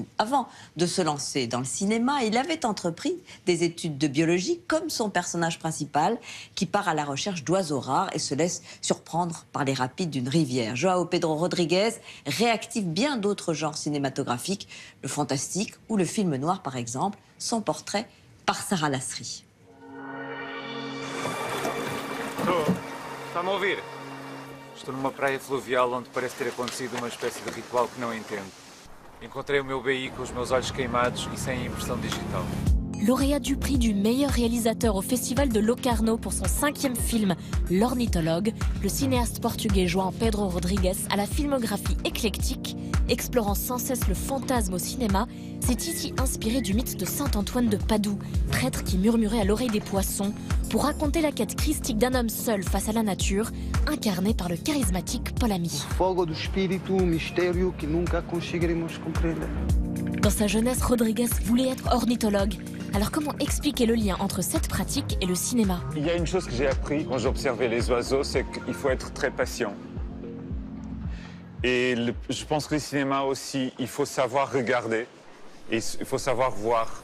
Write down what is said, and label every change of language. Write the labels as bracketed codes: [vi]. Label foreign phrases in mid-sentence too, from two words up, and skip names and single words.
[fr] Avant de se lancer dans le cinéma, il avait entrepris des études de biologie comme son personnage principal qui part à la recherche d'oiseaux rares et se laisse surprendre par les rapides d'une rivière. João Pedro Rodrigues réactive bien d'autres genres cinématographiques, le fantastique ou le film noir par exemple, son portrait par Sara Lasri. [pt] Está-me a ouvir? Estou numa praia fluvial onde parece ter acontecido uma espécie de ritual que não entendo. Encontrei o meu BI com os meus olhos queimados e sem impressão digital. [fr] Lauréat du prix du meilleur réalisateur au Festival de Locarno pour son 5e film, L'Ornithologue, le cinéaste portugais João Pedro Rodrigues a la filmographie éclectique. Explorant sans cesse le fantasme au cinéma, s'est ici inspiré du mythe de Saint Antoine de Padoue, prêtre qui murmurait à l'oreille des poissons, pour raconter la quête christique d'un homme seul face à la nature, incarné par le charismatique Paul Ami. [pt] Fogo do espírito, mystérieux que nunca conseguiremos compreender. [fr] Dans sa jeunesse, Rodrigues voulait être ornithologue. Alors comment expliquer le lien entre cette pratique et le cinéma? Il y a une chose que j'ai appris quand j'observais les oiseaux, c'est qu'il faut être très patient. Et je pense que le cinéma aussi, il faut savoir regarder et il faut savoir voir.